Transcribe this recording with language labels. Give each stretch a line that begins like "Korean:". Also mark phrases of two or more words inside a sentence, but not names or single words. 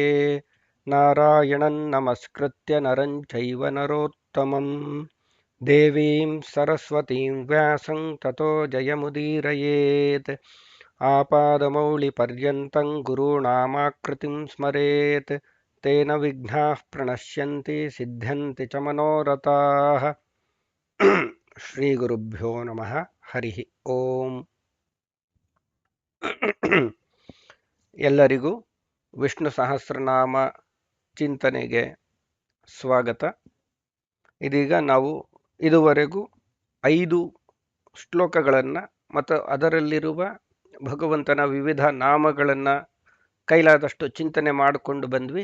Sanskrit: ನಾರಾಯಣಂ ನಮಸ್ಕೃತ್ಯ ನರಂ ಚೈವ ನರೋತ್ತಮಂ ದೇವೀಂ ಸರಸ್ವತೀಂ ವ್ಯಾಸಂ ತತೋ ಜಯಮುದೀರಯೇತ್. ಆಪಾದಮೌಳಿಪರ್ಯಂತಂ ಗುರುಣಾಮಾಕೃತಿಂ ಸ್ಮರೇತ್. ತೇನ ವಿಘ್ನಾಃ ಪ್ರಣಶ್ಯಂತಿ ಸಿದ್ಧ್ಯಂತಿ ಚ ಮನೋರಥಾಃ. ಶ್ರೀ ಗುರುಭ್ಯೋ ನಮಃ ಹರಿಃ ಓಂ.
Kannada: ಎಲ್ಲರಿಗೂ ವಿಷ್ಣು ಸಹಸ್ರನಾಮ ಚಿಂತನೆಗೆ ಸ್ವಾಗತ. ಇದೀಗ ನಾವು ಇದುವರೆಗೂ 5 ಶ್ಲೋಕಗಳನ್ನು ಮತ್ತು ಅದರಲ್ಲಿರುವ ಭಗವಂತನ ವಿವಿಧ ನಾಮಗಳನ್ನು ಕೈಲಾದಷ್ಟು ಚಿಂತನೆ ಮಾಡಿಕೊಂಡು ಬಂದ್ವಿ.